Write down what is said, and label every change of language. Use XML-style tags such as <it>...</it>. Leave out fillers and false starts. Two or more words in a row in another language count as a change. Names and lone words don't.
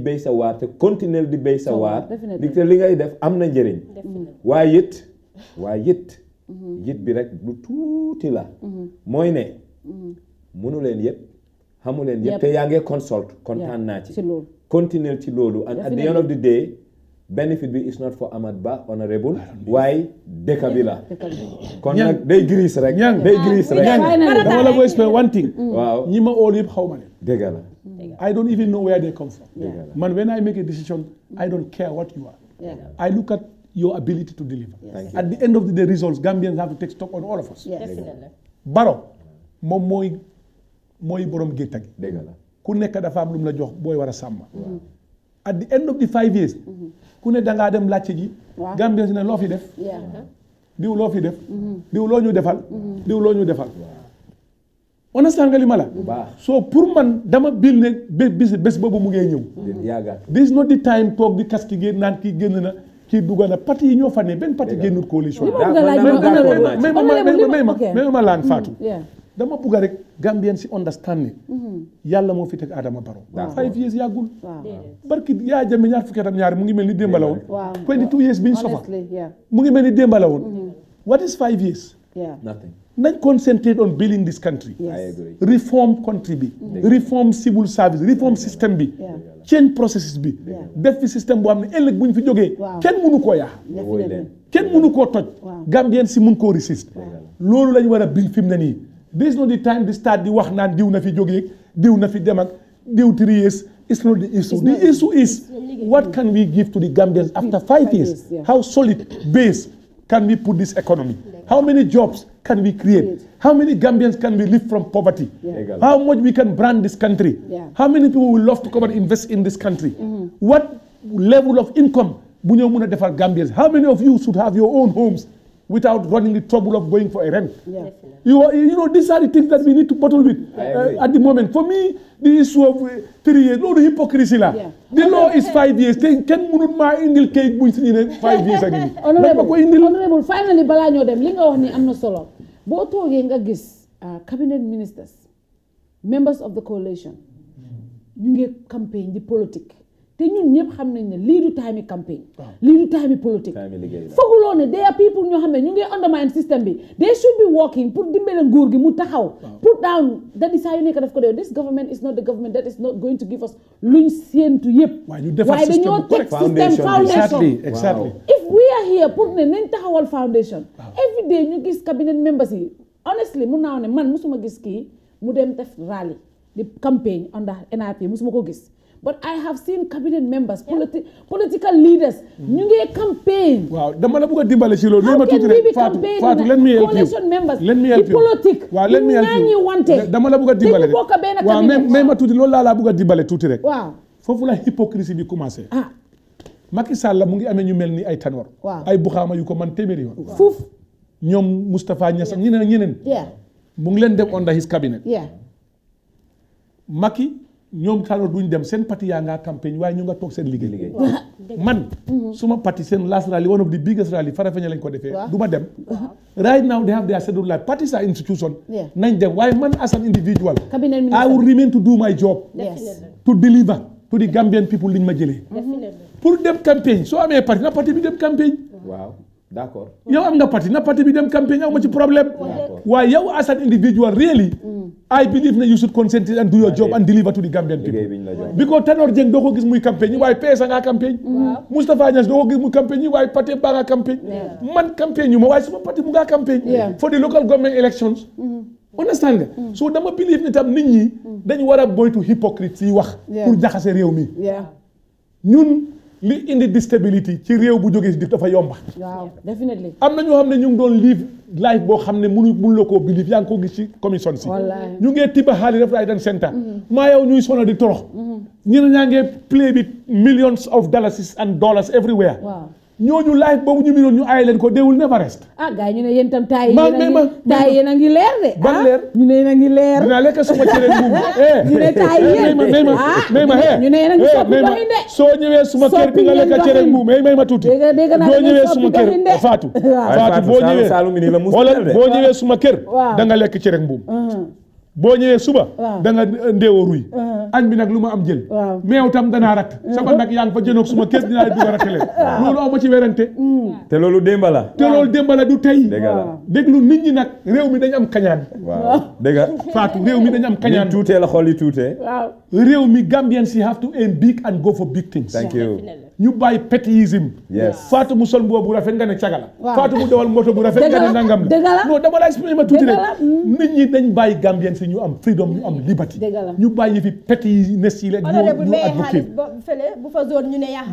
<wo>béy sa waar te continuer di béy sa waar di te li ngay def am na njëriñ waaye it bi rek lu tuuti la mooy ne mënu leen yëpp xamu leen yëpp te yaa ngi consult kontaan naa ci continuer ci loolu</wo> <en>and at the end of the day benefit</en> <wo>bi</wo> <en>is not for Hamat Bah honorable</en> <wo>waaye dëkk bi la kon nag day gris rek dama la ko</wo> <en>explain one thing</en> <wo>waaw ñi ma all yëpp xaw ma leen dëgg la</wo> <en>I don't even know where they come from man when I make a decision I don't care what you are I look at your ability to deliver at the end of the day results Gambians have to take stock on all of us</en> <wo>Barrow moom mooy borom gétta gi dëgg la ku nekk dafa am lu mu la jox booy war a sàmm</wo> <en>at the end of the 5 years</en> <wo>ku ne dangaa dem laajte ji Gambians ne loo fi def diw loo fi def diw loo ñu defal diw loo ñu defal understand nga li ma la so pour man dama bil ne bés boobu mu ngee ñëw</wo> <en>this is not the time</en> <wo>toog di kas ki génn naan kii génn na kii dugg na parti yi ñoo fa ne benn parti génnut coalition mais ma laan Fatou dama bugg rek Gambien si understand yàlla moo fi teg Adama Barrow 5 years yàggul barki yaa jëme ñaar fukki atam ñaari mu ngi mel ni démba la woon 22 years biñ sofa mu ngi mel ni démba la woon</wo> <en>what is 5 years nothing</en> <wo>nañ</wo> <en>concentrate on building this country reform country</en> <wo>bi</wo> <en>reform civil service reform system</en> <wo>bi</wo> <en>change processes</en> <wo>bi def fi système boo xam ne ëllëg buñ fi jógee kenn mënu koo yaa kenn mënu koo toj Gambien si mun koo resist loolu lañ war a build fi mu ne nii</wo> <en>this is not the time to start</en> <wo>di wax naan diw na fi jógee diw na fi dem</wo> <en>ak diw 3 years it's not the issue the issue is what can we give to the Gambians after 5 years how solid base can we put this economy how many jobs can we create how many Gambians can we lift from poverty how much we can brand this country how many people will love to come and invest in this country what level of income</en> <wo>bu ñoo mën a defal</wo> <en>Gambians how many of you should have your own homes without running the trouble of going for a rent. You know, these are the things that we need to battle with at the moment. For me, the issue of 3 years, no, the hypocrisy la. The law is 5 years.</en> <wo>Can munut ma indil kayit buñ ci</wo> <en>5 years again.</en> <wo>Honorable, finally bala ñoo dem li nga wax ni am na solo. Boo toogee nga gis</wo> <en>cabinet ministers, members of the coalition,</en> <wo>ñu ngi campaign di politique. te ñun ñëpp xam nañ ne lii du time campaign lii du time politique fooguloo ne</wo> <en>there are people</en> <wo>ñoo xam ne ñu ngi undermine système bi</wo> <en>they should be working</en> <wo>pour dimbale nguur gi mu taxaw</wo> <en>put down that is</en> <wo>saa yu nekk daf ko dee</wo> <en>this government is not the government that is not going to give us</en> <wo>luñ séentu yëpp waaye dañoo teg système foundation</wo> <en>exactly if we are here</en> <wo>pour ne nañ taxawal foundation</wo> <en>every day</en> <wo>ñu gis</wo> <en>cabinet members</en> <wo>yi honestly mun naa ne man musuma gis kii mu dem def rally di campaign</wo> <en>under NRP</en> <wo>musuma ko gis</wo> <en>but I have seen cabinet members, political leaders,</en> <wo>ñu ngi campaign. Waaw dama la bëgg a dimbale ci loolu.</wo> <en>How can we be campaigning? Fatou, let me help you. Coalition members, let me help you. Politique. Waaw let me help you.</en> <wo>Dama la bëgg a dimbale rek. Waaw mais ma tuuti loolu laa bëgg a dimbale tuuti rek. Waaw. Foofu la hypocrisie bi commencé. Macky Sall mu ngi amee ñu mel ni ay Tanor. Ay Buxaama yu ko man téeméeri yoon. Fuuf. ñoom Moustapha Niass ak ñeneen. mu ngi leen dem</wo> <en>under his cabinet.</en> <wo>Macky ñoom Tanor duñ dem seen parti yaa ngaa campagne waaye ñu nga toog seen liggéey man suma parti seen</wo> <en>last rally one of the biggest rally</en> <wo>Farafenni lañ ko defee du ma dem</wo> <en>right now they have their schedule like parties are institution</en> <wo>nañ dem waaye man</wo> <en>as an individual I will remain to do my job to deliver to the Gambian people</en> <wo>liñ ma jëlee pour dem campagne soo amee parti na parti bi dem campagne waaw d'accord yow am nga parti na parti bi dem campagne aw ma ci problème waaye yow</wo> <en>as an individual really I believe that you should concentrate and do your job and deliver to the Gambian people because</en> <wo>Tanor Jeng doo ko gis muy campagne waaye PS nga campagne Moustapha Niass doo ko gis muy campagne waaye parti ba nga campagne man campagne yu ma waaye suma parti mu nga campagne</wo> <en>for the local government elections</en> <wo>understand nga so dama believe ne tam nit ñi dañu war a boytu hypocrite yi wax pour jaxase réew mi ñun li indi instability ci réew bu jógee si dafa yomba</wo> <en>waaw definitely</en> <wo>am na ñoo xam ne ñu ngi doon</wo> <en>live life</en> <wo>boo xam ne mënu la koo believe yaa ngi ko gis ci commission si ñu ngee tiba xaalis def right and center maa yow ñuy sonal di torox ñeneen ñaa ngee</wo> <en>play with millions of dollars and dollars everywhere</en> <wo>ñooñu live boobu ñu minoon ñu aaye leen ko</wo> <en>they will never rest.</en> <wo>Gars ñu ne yéen tam taay yéen a ngi leer de. ban leer ñu ne yéen a ngi leer. dinaa lekk suma cere mbuum. ñu ne taay yéen may ma ñu ne yéen a ngi soppi doxin de. soo ñëwee suma kër bi nga lekk cere mbuum may ma tuuti. boo ñëwee suma kër Fatou. Fatou boo ñëwee suma kër da nga lekk cere mbuum. boo ñëwee suba da nga ndeewoo ruy añ bi nag lu ma am jël meew tam danaa rat sama nag yaa ngi fa jënoog suma kër dinaa dugg a ratale loolu aw ma ci werante te loolu démba la du tey déglu nit ñi nag réew mi dañ am kañaan dégg Fatou réew mi dañ am kañaan tuutee la xool yi tuutee réew mi Gambians yi</wo> <en>have to aim big and go for big things. Thank you.</en> <wo>ñu bàyyi pétisme. Fatou mu sol mbubb bu rafet nga ne caga la. Fatou mu dawal moto bu rafet nga ne nangam la. non dama la expliqué ma tuuti rek. nit ñi dañ bàyyi Gambians yi ñu am freedom ñu am liberty. ñu bàyyi fi pétisnes yi la ñu advocate. bu fa zone ñu ne yaa</wo>